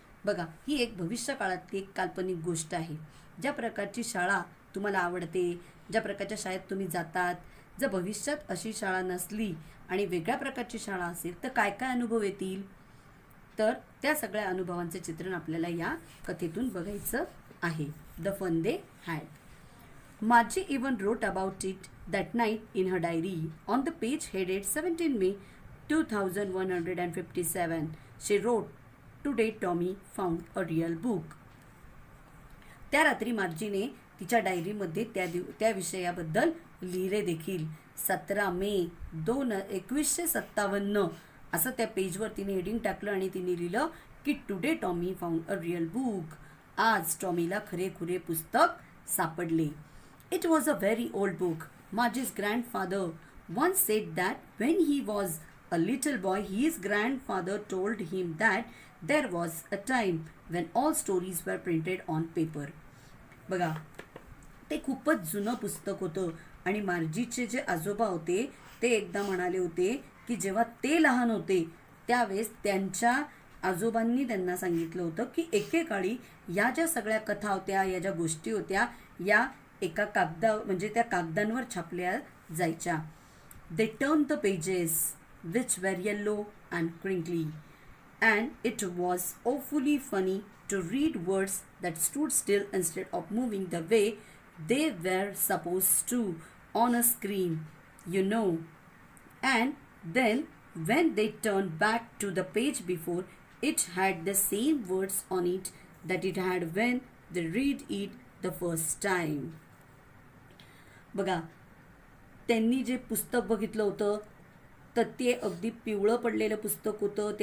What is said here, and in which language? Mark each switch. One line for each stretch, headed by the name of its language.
Marathi: बघा, ही एक भविष्य काळातली एक काल्पनिक गोष्ट आहे. ज्या प्रकारची शाळा तुम्हाला आवडते, ज्या प्रकारच्या शाळेत तुम्ही जातात, जर भविष्यात अशी शाळा नसली आणि वेगळ्या प्रकारची शाळा असेल तर काय काय अनुभव येतील, तर त्या सगळ्या अनुभवांचे चित्रण आपल्याला या कथेतून बघायचं आहे.
English: The fun they had. Margie even wrote about it that night in her diary. On the page headed 17 May 2157, she wrote, "Today Tommy found a real book."
Marathi: त्या रात्री मार्जीने तिच्या डायरीमध्ये त्या विषयाबद्दल लिहिले देखील. 17 मे 1957 असं त्या पेजवर तिने हेडिंग टाकलं आणि तिने लिहिलं की
English: Today Tommy found a real book.
Marathi: आज टॉमीला खरेखुरे पुस्तक सापडले.
English: It was a very old book. Margie's grandfather once said that when he was a little boy, his grandfather told him that there was a time when all stories were printed on paper.
Marathi: बघा, ते खूपच जुनं पुस्तक होतं आणि मार्जीचे जे आजोबा होते ते एकदा म्हणाले होते की जेव्हा ते लहान होते त्यावेळेस त्यांच्या आजोबांनी त्यांना सांगितलं होतं की एकेकाळी या ज्या सगळ्या कथा होत्या, या ज्या गोष्टी होत्या, या एका म्हणजे त्या कागदांवर छापल्या जायच्या.
English: They turn the pages which were yellow and crinkly and it was awfully funny to read words that stood still instead of moving the way they were supposed to on a screen, you know. And then when they turned back to the page before, it had the same words on it that it had when they read it the first time.
Marathi: बघा, त्यांनी जे पुस्तक बघितलं होतं तर ते अगदी पिवळं पडलेलं पुस्तक होतं.